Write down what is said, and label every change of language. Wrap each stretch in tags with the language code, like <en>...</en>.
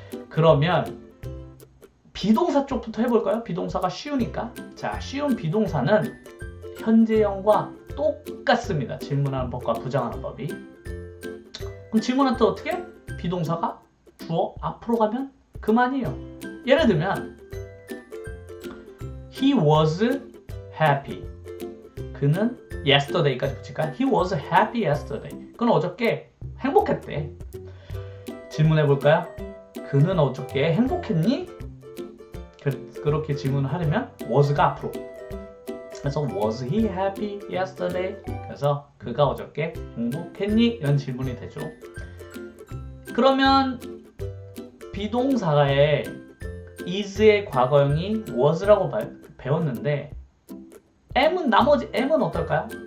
<ko>그러면 비동사 쪽부터 해볼까요? 비동사가 쉬우니까. 자, 쉬운 비동사는 현재형과 똑같습니다. 질문하는 법과 부정하는 법이. 그럼 질문할 때 어떻게? 비동사가 주어 앞으로 가면 그만이에요. 예를 들면</ko> <en>He was happy.</en> <ko>그는 yesterday까지 붙일까요?</ko> <en>He was happy yesterday.</en> <ko>그는 어저께 행복했대. 질문해볼까요? 그는 어저께 행복했니? 그렇게 질문을 하려면 was가 앞으로. 그래서</ko> <en>was he happy yesterday?</en> <ko>그래서 그가 어저께 행복했니? 이런 질문이 되죠. 그러면 비동사의 is의 과거형이 was라고 배웠는데 나머지 M은 어떨까요?</ko>